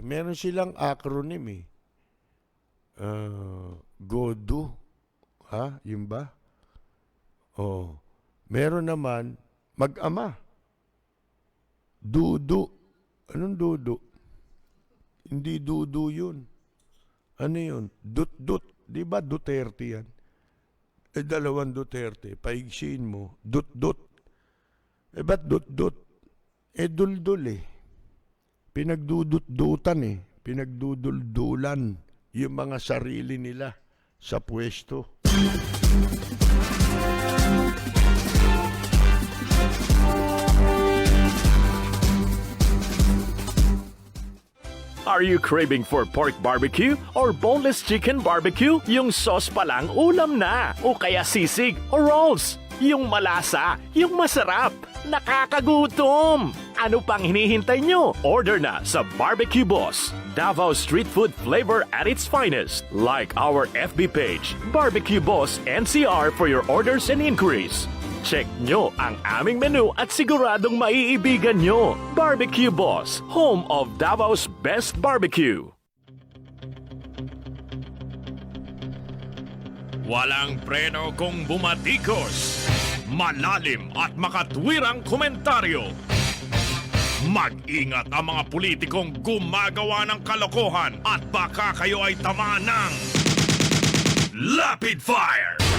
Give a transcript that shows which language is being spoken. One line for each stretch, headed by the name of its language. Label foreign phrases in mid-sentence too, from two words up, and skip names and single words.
Filipino: Meron silang acronym GoDo, yun ba? Meron naman mag-ama. Dudu. Anong dudu? Hindi dudu yun. Ano yun? Dut-dut. Di ba Duterte yan? Dalawang Duterte. Paigsiin mo. Dut-dut. Ba't dut-dut? Dul-dul Pinagdudut-dutan Pinagduduldulan yung mga sarili nila sa pwesto.
English: Are you craving for pork barbecue or boneless chicken barbecue?
Filipino: Yung sauce pa lang ulam na. O kaya sisig o rolls. Yung malasa, yung masarap. Nakakagutom. Ano pang hinihintay nyo? Order na sa Barbecue Boss.
English: Davao street food flavor at its finest. Like our FB page, Barbecue Boss NCR for your orders and inquiries.
Filipino: Check nyo ang aming menu at siguradong maiibigan nyo.
English: Barbecue Boss, home of Davao's best barbecue.
Filipino: Walang preno kung bumatikos. Malalim at makatwirang komentaryo. Mag-ingat ang mga politikong gumagawa ng kalokohan at baka kayo ay tamaan ng Rapid Fire!